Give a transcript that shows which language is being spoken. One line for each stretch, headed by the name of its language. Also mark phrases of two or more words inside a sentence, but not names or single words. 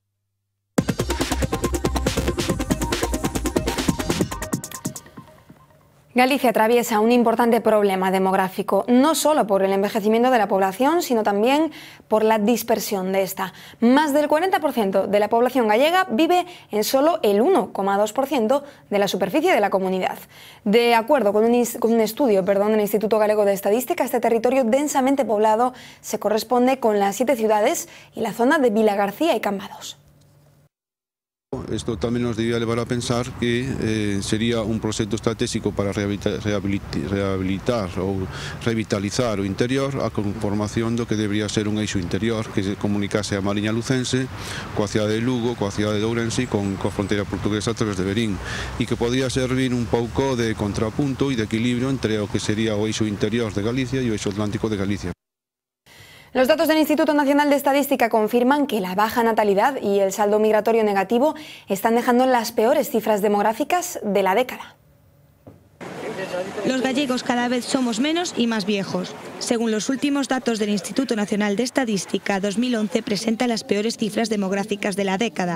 Spanish: Galicia atraviesa un importante problema demográfico, no solo por el envejecimiento de la población, sino también por la dispersión de esta. Más del 40% de la población gallega vive en solo el 1,2% de la superficie de la comunidad. De acuerdo con un estudio del Instituto Galego de Estadística, este territorio densamente poblado se corresponde con las 7 ciudades y la zona de Vilagarcía y Cambados.
Galician: Esto tamén nos debía levar a pensar que sería un proxecto estratégico para rehabilitar ou revitalizar o interior, a conformación do que debería ser un eixo interior que se comunicase a Mariña Lucense coa cidade de Lugo, coa cidade de Ourense e coa fronteira portuguesa a través de Verín, e que podía servir un pouco de contrapunto e de equilibrio entre o que sería o eixo interior de Galicia e o eixo atlántico de Galicia.
Spanish: Los datos del Instituto Nacional de Estadística confirman que la baja natalidad y el saldo migratorio negativo están dejando las peores cifras demográficas de la década. Los gallegos cada vez somos menos y más viejos. Según los últimos datos del Instituto Nacional de Estadística, 2011 presenta las peores cifras demográficas de la década.